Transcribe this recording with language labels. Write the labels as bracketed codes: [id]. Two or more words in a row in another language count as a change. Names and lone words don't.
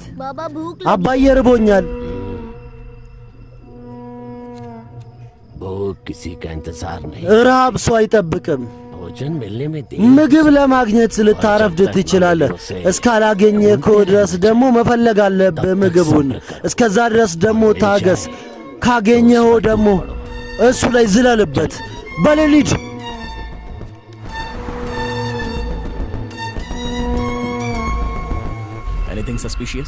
[hi] बाबा भूख [am] አባዬ፣ ርቦኛል። [hi] भूख किसी का इंतजार नहीं, [am] ረሃብ ሰው አይጠብቅም። [hi] भोजन मिलने में देर [am] ምግብ ለማግኘት ልታረፍድ ትችላለህ። እስካላገኘከው ድረስ ደግሞ መፈለግ አለብህ ምግቡን። እስከዛ ድረስ ደግሞ ታገስ። ካገኘኸው ደግሞ እሱ ላይ ዝለልበት። በሌሊት [en] Anything suspicious?